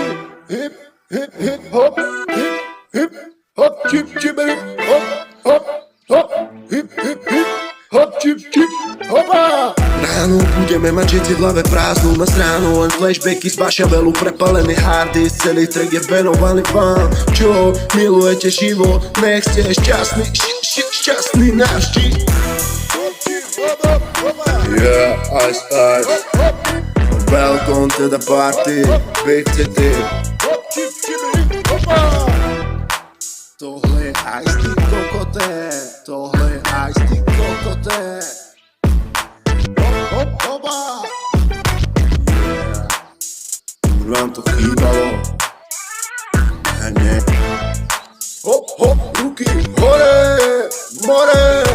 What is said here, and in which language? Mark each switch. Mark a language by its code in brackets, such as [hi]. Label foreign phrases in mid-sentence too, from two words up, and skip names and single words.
[sk] Hop, hop, chip, hop, chip, hopa. Ráno budeme mať všetci v hlave prázdnu na stránu, len flashbacky z Bašavelu, prepalený harddisk. Celý track je venovaný vám, čo milujete život, nech ste šťastní navždy. [en] Yeah, ice. Welcome to the party, Big City. [cs] Tohle je ice, ty kokoté, tohle je ice, ty kokoté. [sk] Hopa. Už vám to chýbalo. Hop, ruky hore, more.